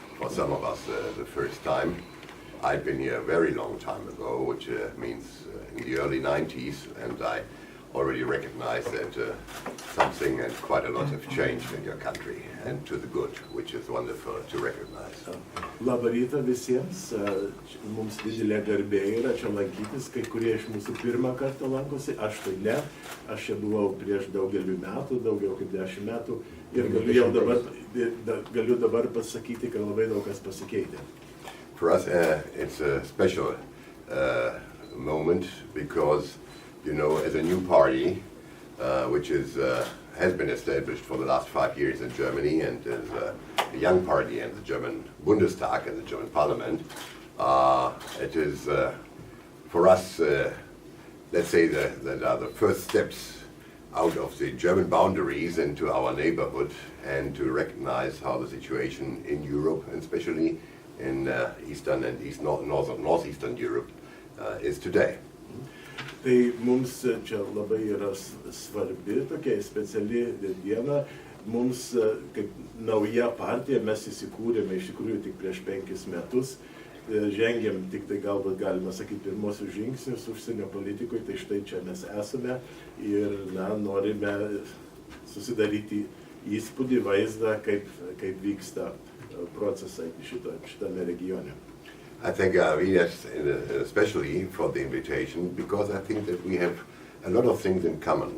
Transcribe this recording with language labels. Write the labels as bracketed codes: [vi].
[en] For some of us, the first time. I've been here a very long time ago, which means in the early 90s, and I already recognize that something and quite a lot have changed in your country, and to the good, which is wonderful to recognize. [lt] Labą rytą visiems. Mums didelė garbė yra čia lankytis. Kai kurie iš mūsų pirmą kartą lankosi, aš tai ne. Aš čia buvau prieš daugelį metų, daugiau kaip 10 metų. Ir galiu dabar pasakyti, kad labai daug kas pasikeitė. [en] For us, it's a special moment because, you know, as a new party, which has been established for the last 5 years in Germany, and as a young party in the German Bundestag, in the German Parliament, it is for us, let's say, that are the first steps out of the German boundaries into our neighborhood, and to recognize how the situation in Europe, and especially in Eastern and Northeastern Europe, is today. [lt] Tai mums čia labai yra svarbi tokia speciali diena. Mums kaip nauja partija, mes įsikūrėme iš tikrųjų tik prieš 5 metus. Žengėm tik tai galbūt galima sakyti pirmosius žingsnius užsienio politikoje, tai štai čia mes esame ir norime susidaryti įspūdį, vaizdą, kaip vyksta procesai šitame regione. [en] I thank Arvidas especially for the invitation, because I think that we have a lot of things in common.